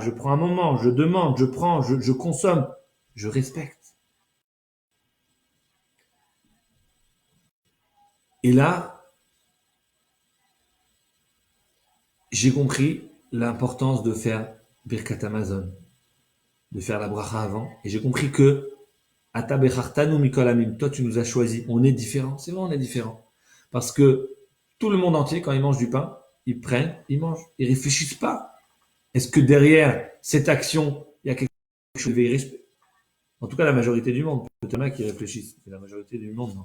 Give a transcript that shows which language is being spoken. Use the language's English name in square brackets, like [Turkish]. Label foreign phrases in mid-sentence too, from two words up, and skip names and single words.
[French] Je prends un moment, je demande, je prends, je consomme, je respecte. Et là, j'ai compris l'importance de faire [Hebrew] ברכת המזון, [French] de faire la bracha avant. Et j'ai compris que [Hebrew] אתה בחרתנו מכל עמים, [French] toi tu nous as choisis. On est différents. C'est vrai, on est différents. Parce que tout le monde entier, quand ils mangent du pain, ils prennent, ils mangent. Ils réfléchissent pas. Est-ce que derrière cette action, il y a quelque chose de respect? En tout cas, la majorité du monde. Peut-être qu'il y en a qui réfléchissent. Mais la majorité du monde, non.